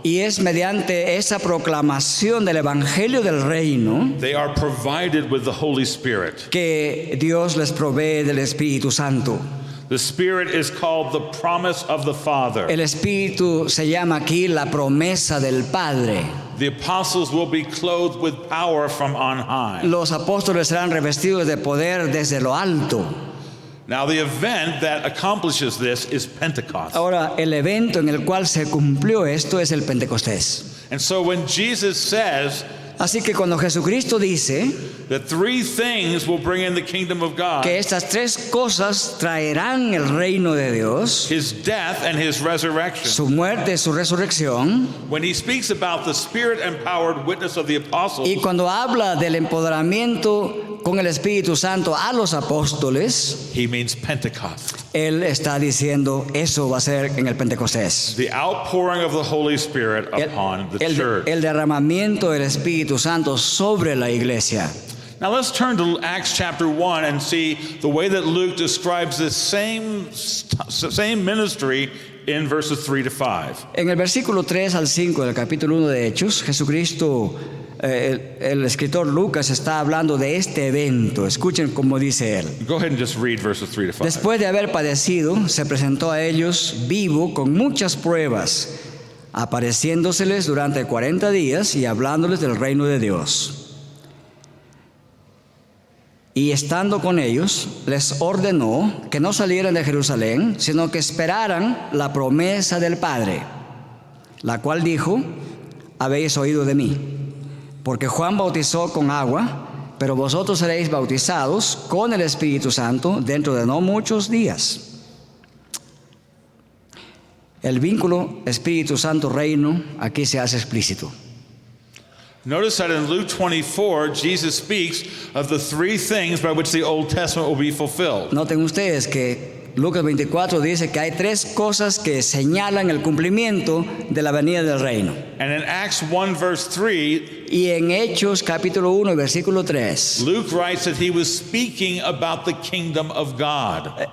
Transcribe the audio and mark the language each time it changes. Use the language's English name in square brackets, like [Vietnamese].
[Spanish] Y es mediante esa proclamación del evangelio del reino [English] they are provided with the Holy Spirit. [Spanish] que Dios les provee del Espíritu Santo. [English] The Spirit is called the promise of the Father. [Spanish] El Espíritu se llama aquí la promesa del Padre. [English] The apostles will be clothed with power from on high. [Spanish] Los apóstoles serán revestidos de poder desde lo alto. [English] Now, the event that accomplishes this is Pentecost. [Spanish] Ahora, el evento en el cual se cumplió esto es el Pentecostés. [English] And so when Jesus says [Spanish] Así que cuando Jesucristo dice [English] that three things will bring in the kingdom of God, [Spanish] que estas tres cosas traerán el reino de Dios, [English] his death and his resurrection, [Spanish] su muerte y su resurrección, [English] when he speaks about the Spirit-empowered witness of the apostles, [Spanish] y cuando habla del empoderamiento con el Espíritu Santo a los apóstoles, [English] he means Pentecost. [Spanish] Él está diciendo eso va a ser en el Pentecostés. [English] The outpouring of the Holy Spirit upon the church. [Spanish] El derramamiento del Espíritu Santo sobre la iglesia. [English] Now let's turn to Acts chapter 1 and see the way that Luke describes this same ministry in verses 3 to 5. [Spanish] En el versículo 3 al 5 del capítulo 1 de Hechos, Jesucristo, el escritor Lucas está hablando de este evento. Escuchen cómo dice él. [English] Go ahead and just read verses 3 to 5. [Spanish] Después de haber padecido, se presentó a ellos vivo con muchas pruebas, apareciéndoseles durante 40 días y hablándoles del reino de Dios. y estando con ellos, les ordenó que no salieran de Jerusalén, sino que esperaran la promesa del Padre, la cual dijo: habéis oído de mí, porque Juan bautizó con agua, pero vosotros seréis bautizados con el Espíritu Santo dentro de no muchos días. El vínculo Espíritu Santo-Reino aquí se hace explícito. [English] Notice that in Luke 24, Jesus speaks of the three things by which the Old Testament will be fulfilled. [Spanish] Noten ustedes que Lucas 24 dice que hay tres cosas que señalan el cumplimiento de la venida del reino. [English] And in Acts 1 verse 3, [Spanish] Y en Hechos capítulo 1 versículo 3, [English] Luke writes that he was speaking about the kingdom of God.